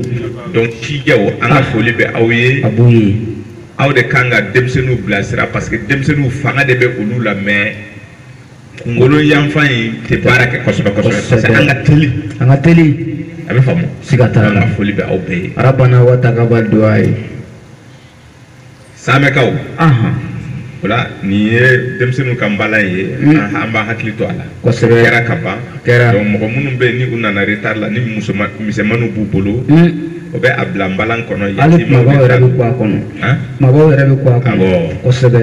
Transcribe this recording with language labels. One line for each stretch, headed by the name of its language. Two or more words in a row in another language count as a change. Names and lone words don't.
Bambara: donc sijɛw an ka foli bɛ aw ye a b'u ye aw de kan ka denmisɛnninw bilasira
French: parce que
Bambara: denmisɛnninw fanga de bɛ olu la mais kunkolo yanfan in tɛ baara kɛ kosɛbɛ
French: parce que
Bambara: an ka teli a bɛ faamu siga t'a la an ka foli bɛ aw bɛɛ ye
Arabic: ربنا وتقبل دعاء ye
Bambara: saamɛkaw o la nin ye denmisɛnninw ka nbalan ye an b'a hakili to a la kosɛbɛ kɛra ka ban donc mɔgɔ minnu bɛ yen ni u nana retard la ni misɛnmaninw b'u bolo o bɛ a bila nbalan kɔnɔ hali kumabaw yɛrɛ bɛ kɔ a kɔnɔ kosɛbɛ